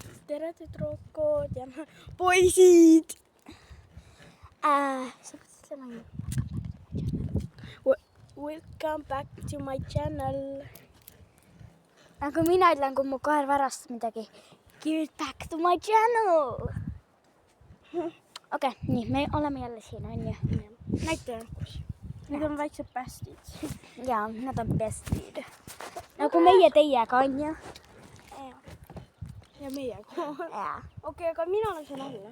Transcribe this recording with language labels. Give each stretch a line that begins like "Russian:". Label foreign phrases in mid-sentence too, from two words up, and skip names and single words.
Estonian: tere tüdrukud ja poisid!
English: Welcome back to my channel.
Estonian: Aga mina ütlen, kui mu koer varastas midagi.
English: Give it back to my channel.
Estonian: Okei, nii, me oleme jälle siin, on ju? Näita. Need on väiksed päästid. Jaa, nad on bestid. Nagu meie teiega, on ju? Ja meiega. Jaa. Okei, aga mina lasen alla.